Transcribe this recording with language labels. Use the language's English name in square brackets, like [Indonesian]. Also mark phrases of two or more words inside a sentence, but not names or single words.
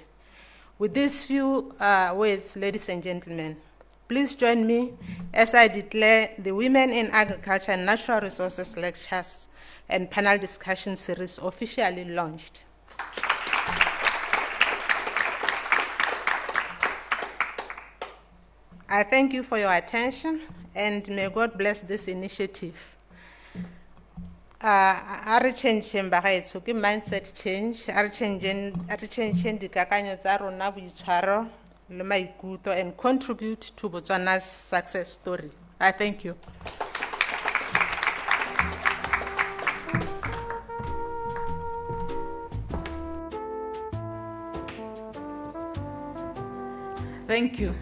[English] With these few words, ladies and gentlemen, please join me as I declare the Women in Agriculture and Natural Resources Lectures and Panel Discussion Series officially launched. I thank you for your attention, and may God bless this initiative. Are changing [Tswana] bagaetso ke [English] mindset change, are changing [Tswana] dikakanyo tsa rona boitshwaro le maikutlo [English] and contribute to Botswana's success story. I thank you. Thank you.